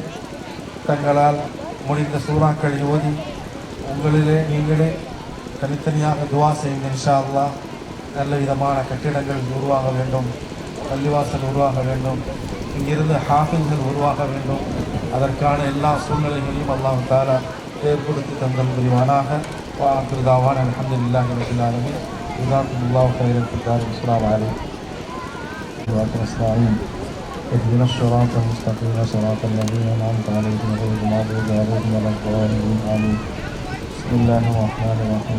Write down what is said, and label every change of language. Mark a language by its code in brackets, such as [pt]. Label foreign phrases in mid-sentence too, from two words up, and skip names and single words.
[ta] தங்களால் முடிந்த சூறாக்களை ஓதி உங்களிலே நீங்களே தனித்தனியாக துவா செய்யுங்க. [ar] إن شاء الله [ta] நல்ல விதமான கட்டிடங்கள் உருவாக வேண்டும், பள்ளிவாசல் உருவாக வேண்டும், இங்கிருந்து ஹாஃபில்கள் உருவாக வேண்டும். அதற்கான எல்லா சூழ்நிலைகளையும் [ar] الله تعالى [ta] ஏற்படுத்தி தந்தல் புரிவானாக. [ar] وآخر دعوانا الحمد لله رب العالمين. جزاكم الله خيرا في الدار. السلام عليكم ونستعين. اهدنا الصراط المستقيم صراط الذين أنعمت عليهم غير المغضوب عليهم ولا الضالين آمين. بسم الله الرحمن الرحيم.